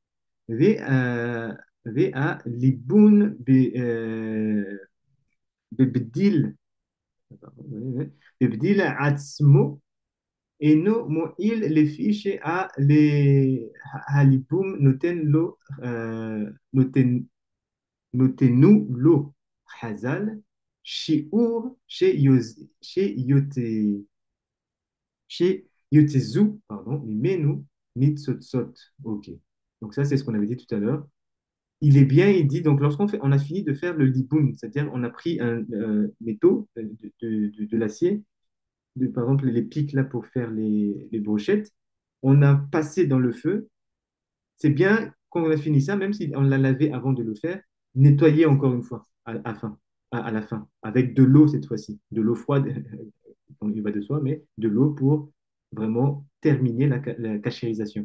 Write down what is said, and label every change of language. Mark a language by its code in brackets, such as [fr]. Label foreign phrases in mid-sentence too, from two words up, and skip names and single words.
[he] והליבון בבדיל עצמו אינו מועיל לפי שהליבום נותנו לו חז"ל שיעור שיותזו ממנו ניצוצות. [fr] Ok. Donc ça, c'est ce qu'on avait dit tout à l'heure. Il est bien, il dit, donc on a fini de faire le liboum, c'est-à-dire on a pris un métaux de l'acier, par exemple les pics là pour faire les brochettes, on a passé dans le feu, c'est bien quand on a fini ça, même si on l'a lavé avant de le faire, nettoyer encore une fois à la fin, avec de l'eau cette fois-ci, de l'eau froide, il va de soi, mais de l'eau pour vraiment terminer la cachérisation.